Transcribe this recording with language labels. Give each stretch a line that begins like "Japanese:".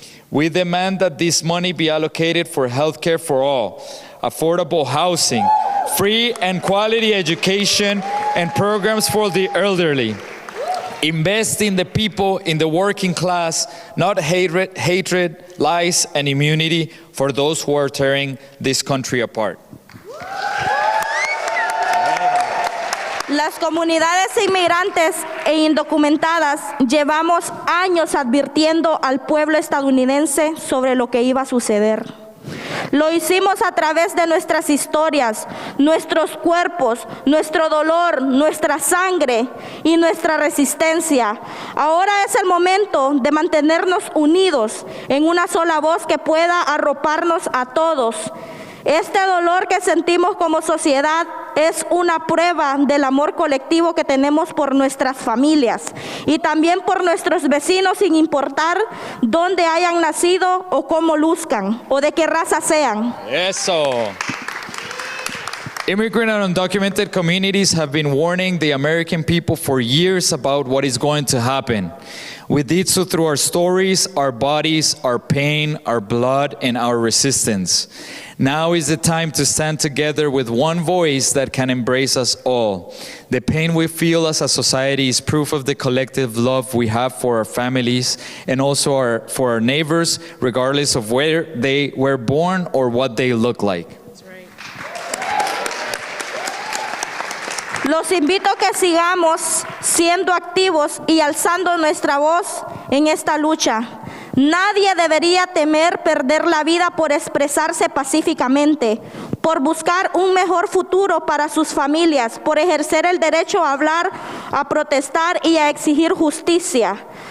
English: We demand that this money be allocated for health care for all, affordable housing, free and quality education, and programs for the elderly. Invest in the people, in the working class, not hatred, lies, and immunity for those who are tearing this country apart.
Spanish: Las comunidades inmigrantes e indocumentadas llevamos años advirtiendo al pueblo estadounidense sobre lo que iba a suceder. Lo hicimos a través de nuestras historias, nuestros cuerpos, nuestro dolor, nuestra sangre y nuestra resistencia. Ahora es el momento de mantenernos unidos en una sola voz que pueda arroparnos a todos. Este dolor que sentimos como sociedad es una prueba del amor colectivo que tenemos por nuestras familias y también por nuestros vecinos, sin importar dónde hayan nacido o cómo luzcan o de qué raza sean. Eso.
English: Immigrant and undocumented communities have been warning the American people for years about what is going to happen. We did so through our stories, our bodies, our pain, our blood, and our resistance. Now is the time to stand together with one voice that can embrace us all. The pain we feel as a society is proof of the collective love we have for our families and also for our neighbors, regardless of where they were born or what they look like.
Spanish: Los invito a que sigamos siendo activos y alzando nuestra voz en esta lucha. Nadie debería temer perder la vida por expresarse pacíficamente, por buscar un mejor futuro para sus familias, por ejercer el derecho a hablar, a protestar y a exigir justicia.